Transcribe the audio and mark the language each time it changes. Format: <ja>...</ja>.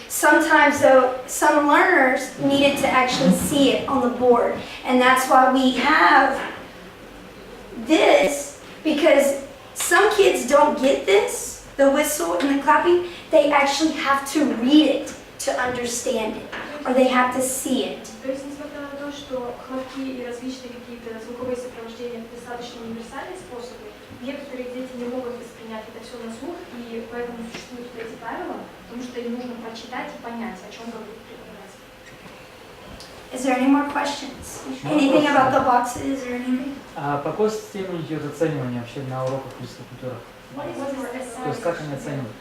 <en>Sometimes though, some learners needed to actually see it on the board. And that's why we have this, because some kids don't get this, the whistle and the clapping. They actually have to read it to understand it, or they have to see it.</en> <ru>То есть, несмотря на то, что хлопки и различные какие-то звуковые сопровождения достаточно универсальные способы, некоторые дети не могут воспринять это все на слух, и поэтому существуют эти правила, потому что им нужно прочитать и понять, о чем говорит преподаватель.</ru> <en>Is there any more questions? Anything about the boxes or anything?</en> <ru>А по какой системе идет оценивание вообще на уроках физкультуры? То есть как они оценивают?</ru>